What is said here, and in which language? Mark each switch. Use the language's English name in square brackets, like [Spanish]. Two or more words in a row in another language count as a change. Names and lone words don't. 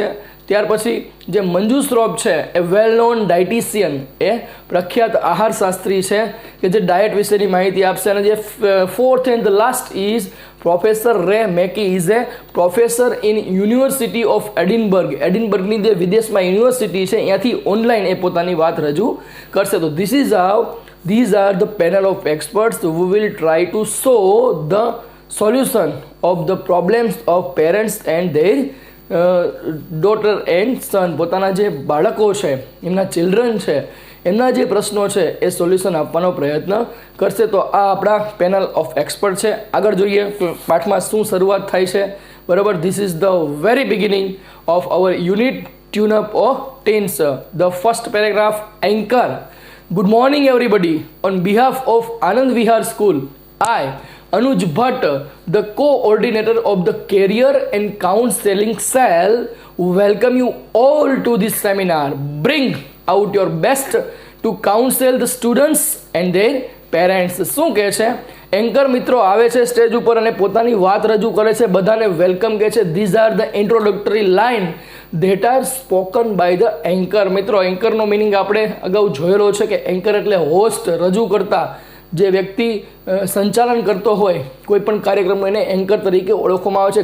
[Gujarati] ત્યાર પછી જે મંજુ શ્રોફ છે એ [English] well known dietitian, [Gujarati] એ પ્રખ્યાત આહાર શાસ્ત્રી છે કે જે ડાયટ વિશેની માહિતી આપશે. અને જે [English] fourth and the last is professor રે મેકી. is a professor in University of Edinburgh. [Gujarati] એડિનબર્ગની જે વિદેશમાં યુનિવર્સિટી છે ત્યાંથી ઓનલાઈન એ પોતાની વાત રજૂ કરશે. [English] તો this is how these are the panel of experts who will try to show the solution of the problems of parents and their daughter and son, [Gujarati] પોતાના જે બાળકો છે, એમના ચિલ્ડ્રન છે, એમના જે પ્રશ્નો છે એ સોલ્યુશન આપવાનો પ્રયત્ન કરશે. તો આ આપણા [English] panel of expert [Gujarati] છે. આગળ જોઈએ પાઠમાં શું શરૂઆત થાય છે. [English] બરાબર, this is the very beginning of our unit tune up of tense. the first paragraph, anchor. Good morning everybody. On behalf of Anand Vihar School, I Anuj Bhatt, the coordinator of the Career and Counseling Cell, welcome you all to this seminar. Bring out your best to counsel the students and their parents. [Gujarati] શું કહે છે? એન્કર મિત્રો આવે છે સ્ટેજ ઉપર અને પોતાની વાત રજૂ કરે છે, બધાને વેલકમ કહે છે. [English] these are the introductory line that are spoken by the anchor. [Gujarati] મિત્રો, એન્કરનો મિનિંગ આપણે અગાઉ જોયેલો છે કે એન્કર એટલે હોસ્ટ, રજૂ કરતા. જે વ્યક્તિ સંચાલન કરતો હોય કોઈ પણ કાર્યક્રમ, એને એન્કર તરીકે ઓળખવામાં આવે છે.